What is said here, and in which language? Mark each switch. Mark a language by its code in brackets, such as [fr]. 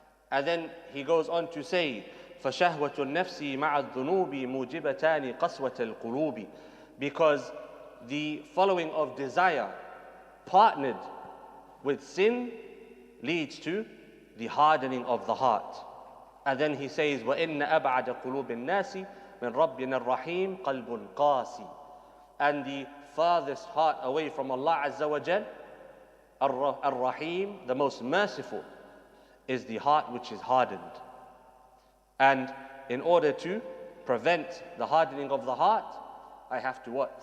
[en] And then he goes on to say, [ar] فَشَهْوَةُ النَّفْسِ مَعَ الذُّنُوبِ مُوجِبَتَانِ قَسْوَةَ الْقُلُوبِ. [en] Because the following of desire partnered with sin leads to the hardening of the heart. And then he says, [ar] وَإِنَّ أَبْعَدَ قُلُوبِ النَّاسِ مِنْ رَبِّنَا الرَّحِيمِ قَلْبٌ قَاسِي. [en] And the farthest heart away from Allah Azza wa Jal, Ar-Rahim, the most merciful, is the heart which is hardened. And in order to prevent the hardening of the heart, I have to what?